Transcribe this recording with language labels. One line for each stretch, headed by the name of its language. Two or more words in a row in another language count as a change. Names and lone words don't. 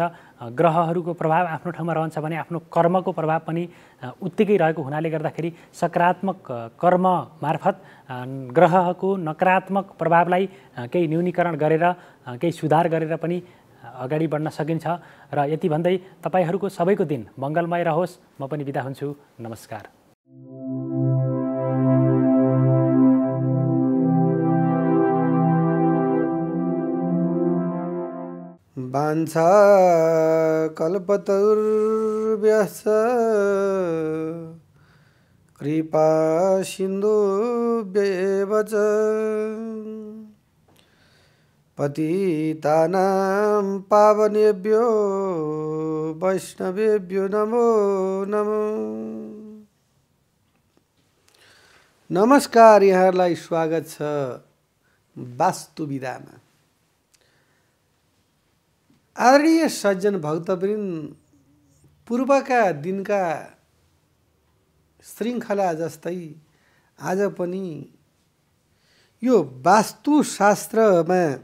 Nepali: ग्रहहरूको प्रभाव आफ्नो ठाउँमा रहन्छ भने आफ्नो कर्मको प्रभाव पनि उत्तिकै रहेको हुनाले गर्दाखेरि सकारात्मक कर्म मार्फत ग्रहको नकारात्मक प्रभावलाई केही न्यूनीकरण गरेर केही सुधार गरेर पनि अगाडि बढ्न सकिन्छ। र यति भन्दै तपाईँहरूको सबैको दिन मङ्गलमय रहोस्। म पनि बिदा हुन्छु। नमस्कार।
Sanskrit: वाञ्छा कल्पतरुर्भ्यश्च कृपा सिन्धुभ्येव च पतितानां पावनेभ्यो वैष्णवेभ्यो नमो नमो।
Nepali: नमस्कार, यहाँहरूलाई स्वागत छ वास्तु विधामा। आदरणीय सज्जन भक्तवृन्द, पूर्वका दिनका श्रृङ्खला जस्तै आज पनि यो वास्तुशास्त्रमा